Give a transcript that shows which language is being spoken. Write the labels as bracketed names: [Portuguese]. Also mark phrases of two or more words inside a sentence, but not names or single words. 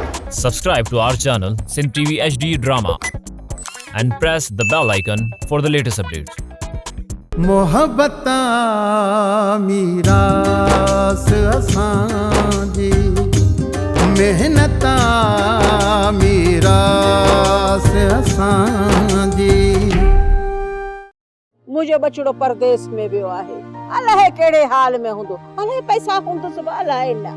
[English] Subscribe to our channel Sin TV HD Drama and press the bell icon for the latest updates. [Sindhi] मोहब्बता मीरास असांजी मेहनता मीरास असांजी मुझो बचड़ो परदेस में वियो आहे अलाए केड़े हाल में हुंदो अलाए पैसा हुंदुस अलाए न